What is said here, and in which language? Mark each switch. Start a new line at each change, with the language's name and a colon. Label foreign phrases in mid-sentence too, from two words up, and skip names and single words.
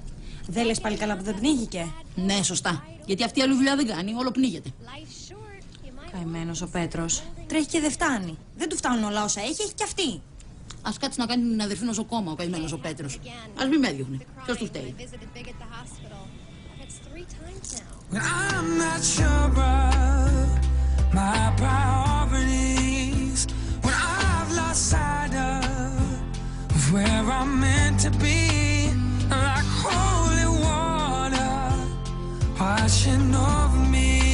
Greek: Δεν λες πάλι καλά που δεν πνίγηκε? Ναι, σωστά. Γιατί αυτή άλλη δουλειά δεν κάνει, όλο πνίγεται. Καημένος ο Πέτρος. Τρέχει και δεν φτάνει. Δεν του φτάνουν όλα όσα έχει, έχει κι αυτή. Ας κάτσει να κάνει την αδερφή νοσοκόμα ο καημένος ο Πέτρος. Ας μην με έδιωχνε. Ποιος του φταίει?
English: I'm not sure of my priorities when I've lost sight of where I'm meant to be, like holy water washing over me.